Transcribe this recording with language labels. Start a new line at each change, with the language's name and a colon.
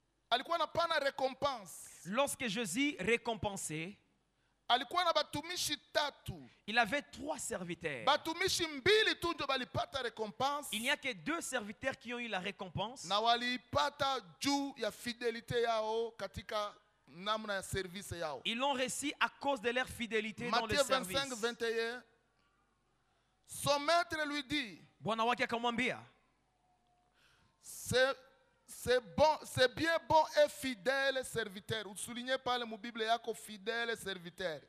Swahili: Alikuwa na pana récompense.
French: Lorsque Jésus récompensait,
Swahili: alikuwa na batumishi tatu.
French: Il avait trois serviteurs.
Swahili: Batumishi mbili tu ndio balipata récompense.
French: Il n'y a que deux serviteurs qui ont eu la récompense.
Swahili: Na walipata juu ya fidélité yao katika namna ya service yao.
French: Ils l'ont reçu à cause de leur fidélité dans le service. Matthieu 25:21. Son maître lui dit.
Swahili: Bwana wake akamwambia.
French: C'est bien bon et fidèle serviteur. Vous soulignez pas le mot Bible
Swahili: yako
French: fidèle serviteur.